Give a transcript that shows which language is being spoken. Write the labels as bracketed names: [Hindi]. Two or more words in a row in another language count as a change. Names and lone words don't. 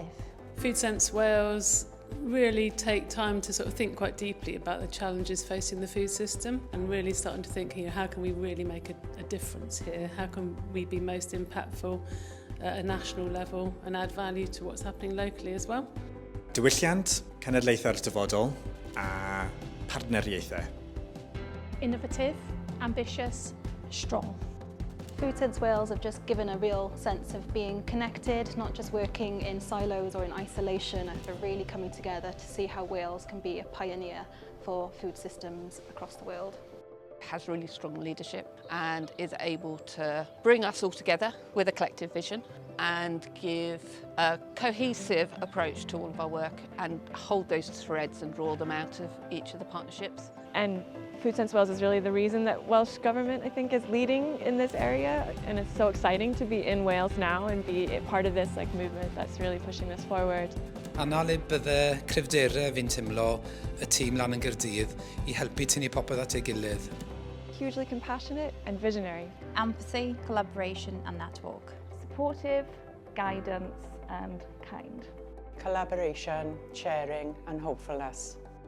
[English] Food Sense Wales really take time to sort of think quite deeply about the challenges facing the food system and really starting to think, how can we really make a difference here? How can we be most impactful at a national level and add value to what's happening locally as well? [Welsh] Diwylliant, cenedlaethau'r dyfodol a partneriaethau. [English] Innovative, ambitious, strong. Food Sense Wales have just given a real sense of being connected, not just working in silos or in isolation. They're really coming together to see how Wales can be a pioneer for food systems across the world. Has really strong leadership and is able to bring us all together with a collective vision and give a cohesive approach to all of our work and hold those threads and draw them out of each of the partnerships. And Food Sense Wales is really the reason that Welsh Government, I think, is leading in this area, and it's so exciting to be in Wales now and be part of this movement that's really pushing this forward. [Welsh] Anol bydde cryfderau fi'n teimlo y tîm lan yn Gaerdydd I helpu tynnu popeth at ei gilydd. [English] Hugely compassionate and visionary. Empathy, collaboration and network. Supportive, guidance and kind. Collaboration, sharing and hopefulness.